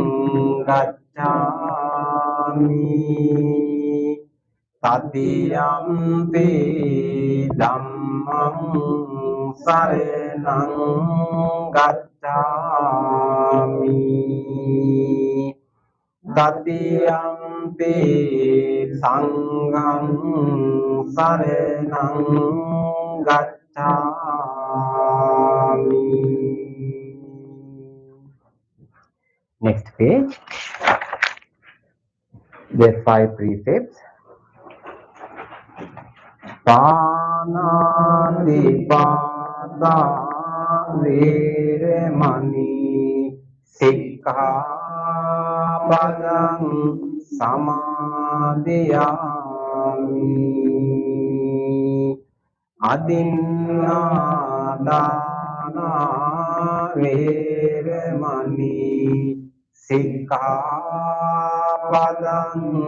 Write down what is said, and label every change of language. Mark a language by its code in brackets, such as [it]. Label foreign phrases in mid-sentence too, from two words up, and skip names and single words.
[pi] gacchami, Tatiyampi Dhammang saranang gacchami, Tatiyampi Sanghang saranang gacchami. [en] Next page. There are 5 precepts. [pi] Panatipata Viremani Sikkhapadang Samadhiyami, Adinādāna Viremani Sikkhapadang